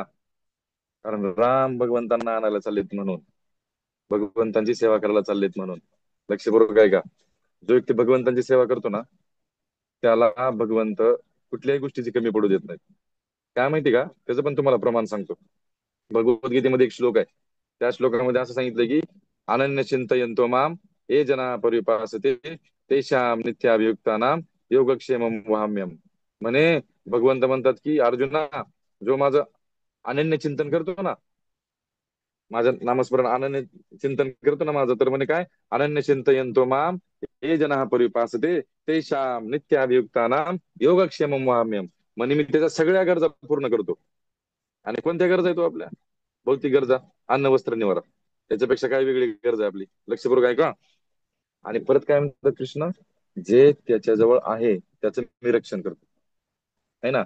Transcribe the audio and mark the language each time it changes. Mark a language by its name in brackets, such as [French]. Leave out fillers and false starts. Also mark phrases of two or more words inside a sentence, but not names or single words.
[Marathi] कारण राम भगवंतांना आणायला चाललेत म्हणून, भगवंतांची सेवा करायला चाललेत म्हणून. लक्षपूर्वक आहे का? जो व्यक्ती भगवंतांची सेवा करतो ना, त्याला भगवंत कुठल्याही गोष्टीची कमी पडू देत नाही. काय माहिती का, त्याचं पण तुम्हाला प्रमाण सांगतो. भगवद्गीतेमध्ये एक श्लोक आहे, त्या श्लोकामध्ये असं सांगितलं की [Sanskrit] अनन्य चिंतयंतो माम ये जना परिपासते तेषाम नित्याभियुक्तानाम योगक्षेमम वहाम्यम. [Marathi] म्हणे भगवंत म्हणतात की अर्जुना, जो माझं अनन्य चिंतन करतो ना, माझं नामस्मरण अनन्य चिंतन करतो ना माझं, तर म्हणे काय, [Sanskrit] अनन्य चिंतयंतो माम ये जना परिपासते तेषाम नित्याभियुक्तानाम योगक्षेमम वहाम्यम. [Marathi] म्हणे मी त्याच्या सगळ्या गरजा पूर्ण करतो. आणि कोणत्या गरजा आहे तो आपल्या? भौतिक गरजा, अन्न वस्त्र निवारा. त्याच्यापेक्षा काय वेगळी गरज आहे आपली? लक्षपूर्वक आहे का? आणि परत काय म्हणतात कृष्ण, जे त्याच्याजवळ आहे त्याचं मी रक्षण करतो, [Hindi] है ना.